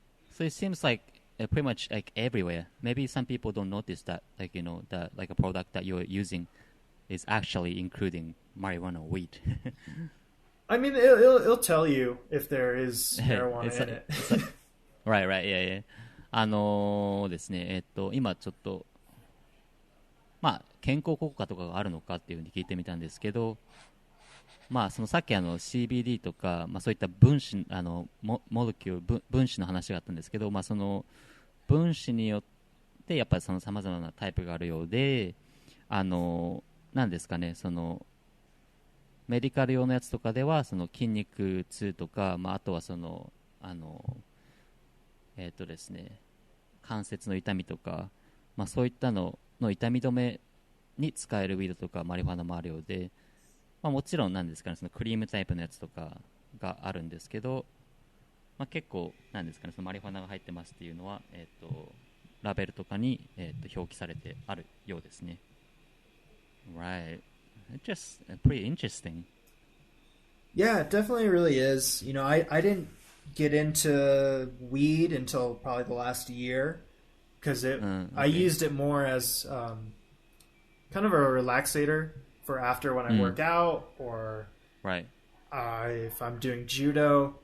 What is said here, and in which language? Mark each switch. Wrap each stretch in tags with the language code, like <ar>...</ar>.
<en>So it seems like pretty much like everywhere. Maybe some people don't notice that, like that like a product that you're using is actually including marijuana or weed. I mean, it'll tell you if there is marijuana in it. Right, yeah.</en> <ja>ですね、今ちょっと、健康効果とかがあるのかっていうふうに聞いてみたんですけど、そのさっきCBD とか、そういった分子、モレキュール、分子の話があったんですけど、その分子によってやっぱりその様々なタイプがあるようで、なんですかね、そのメディカル用のやつとかではその筋肉痛とか、あとはそのですね、関節の痛みとか、そういったのの痛み止めに使えるウィードとかマリファナもあるようで、もちろんなんですかね、そのクリームタイプのやつとかがあるんですけど、結構なんですかね、そのマリファナが入ってますっていうのは、ラベルとかに、表記されてあるようですね。</ja> <en>Right. It's just pretty interesting. Yeah, it definitely really is. I didn't get into weed until probably the last year because I used it more as kind of a relaxator for after when I work out or if I'm doing judo.</en>